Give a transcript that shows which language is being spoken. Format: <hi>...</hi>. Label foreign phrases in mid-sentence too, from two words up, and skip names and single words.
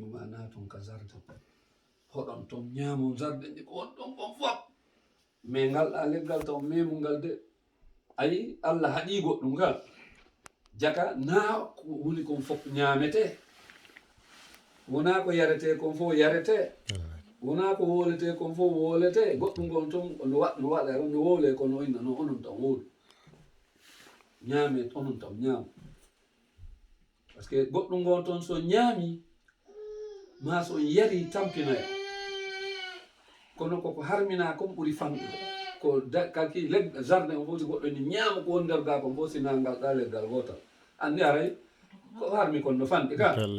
<ff>ma naton ka jardin hoɗon toon ñaamon jardin ɗi ko woni ɗon kon fof mais ngalɗa leggal taw memu ngal de ayi allah haɗi goɗɗum ngal jaka naa ko woni kon fof ñaamete wona ko yarete kon fof yarete wona ko wolete kon fof wolete goɗɗum gon toon no waɗa no wole kono inna no onon tan wolu ñaame onon tan ñaama</ff> <fr>par ce que</fr> <ff>goɗɗum gon toon so ñaami ma so yari tampinayo kono koko harmina comme ɓuri famɗude ko kaki jardin o fof si goɗɗo ni ñaama ko woni nder ga kon fof sina ngal ɗa leggal gotal andi aray ko harmi kon no fanɗi ka</ff>